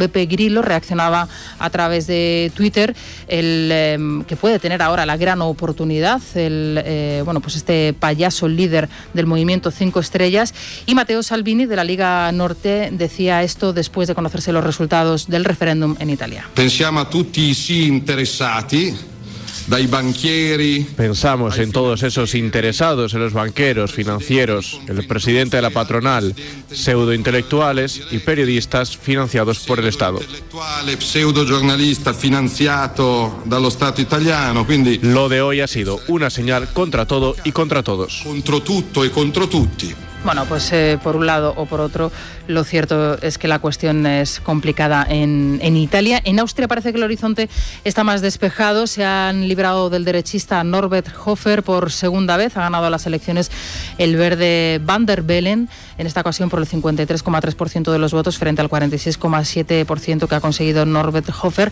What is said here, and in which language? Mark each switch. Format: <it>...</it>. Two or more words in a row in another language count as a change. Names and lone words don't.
<es>Beppe Grillo reaccionaba a través de Twitter, que puede tener ahora la gran oportunidad, este payaso líder del movimiento 5 Estrellas, y Matteo Salvini de la Liga Norte decía esto después de conocerse los resultados del referéndum en Italia.</es> <it>Pensiamo a tutti i sì interessati, dai banchieri.</it> <es>Pensamos en todos esos interesados, en los banqueros, financieros, el presidente de la patronal, pseudointelectuales y periodistas financiados por el Estado.</es> <it>Pseudogiornalista financiato dallo Stato italiano, quindi</it> <es>lo de hoy ha sido una señal contra todo y contra todos.</es> <it>Contro tutto e contro tutti.</it> <es>Por un lado o por otro, lo cierto es que la cuestión es complicada en Italia. En Austria parece que el horizonte está más despejado. Se han librado del derechista Norbert Hofer por segunda vez. Ha ganado las elecciones el verde Van der Bellen, en esta ocasión por el 53,3% de los votos frente al 46,7% que ha conseguido Norbert Hofer.</es>